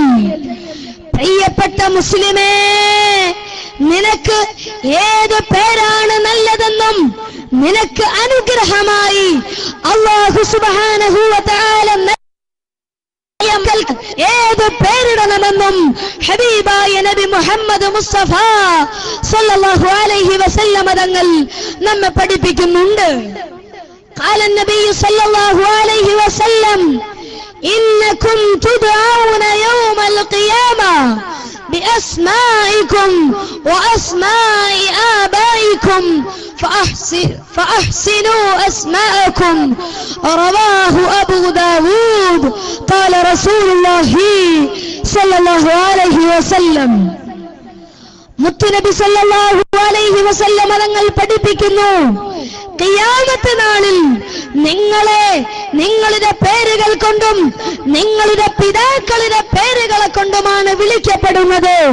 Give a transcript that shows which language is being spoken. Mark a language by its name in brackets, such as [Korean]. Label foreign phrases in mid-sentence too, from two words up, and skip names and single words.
[Malayalam] പ്രിയപ്പെട്ട മുസ്ലിമേ, നിനക്ക് ഏത് പേരാണ് നല്ലതെന്നും നിനക്ക് അനുഗ്രഹമായി [Arabic] الله سبحانه وتعالى [Malayalam] ഏത് പേരിടണമെന്നും ഹബീബായ നബി മുഹമ്മദ് മുസ്തഫ [Arabic] صلى الله عليه وسلم [Malayalam] തങ്ങൾ നമ്മെ പഠിപ്പിക്കുന്നുണ്ട്. [Arabic] قال نبي صلى الله عليه وسلم إنكم تدعون يوم القيامة بأسمائكم وأسماء آبائكم فأحسنوا أسماءكم. رواه أبو داود. قال رسول الله صلى الله عليه وسلم. [Malayalam] മുത്തുനബി [Arabic] صلى الله عليه وسلم [Malayalam] തങ്ങൾ പഠിപ്പിക്കുന്നു, ഖിയാമത്ത് നാളിൽ നിങ്ങളുടെ പേരുകൾ കൊണ്ടും നിങ്ങളുടെ പിതാക്കളുടെ പേരുകളെ കൊണ്ടുമാണ് വിളിക്കപ്പെടുന്നത്.